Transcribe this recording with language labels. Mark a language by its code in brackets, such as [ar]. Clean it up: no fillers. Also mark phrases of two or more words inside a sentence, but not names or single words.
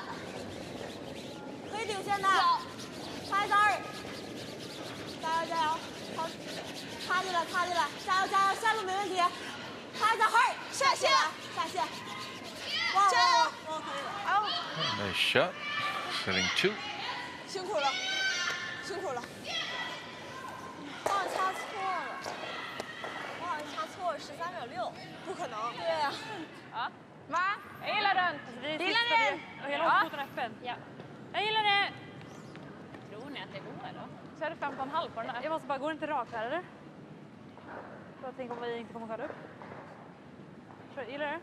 [zh] 可以顶线的。擦一3、2。加油加油！好，擦进来擦进来，加油加油！下路没问题。擦一3、2，下线下线。哇加油！哇可以了。哎呦。 [en] Nice shot. Setting 2. [zh] 辛苦了，辛苦了。我好像擦错了。我好像擦错了13秒6。不可能。对啊。 [sv] Ja. Va? Jag gillar den. Gillar ni den? Hela foten öppen. Ja. Jag gillar det. Tror ni att det går då? Så är det 15,5 på den här. Jag måste bara, går det inte rakt här eller? Jag tänker om vi inte kommer köra upp. Gillar du?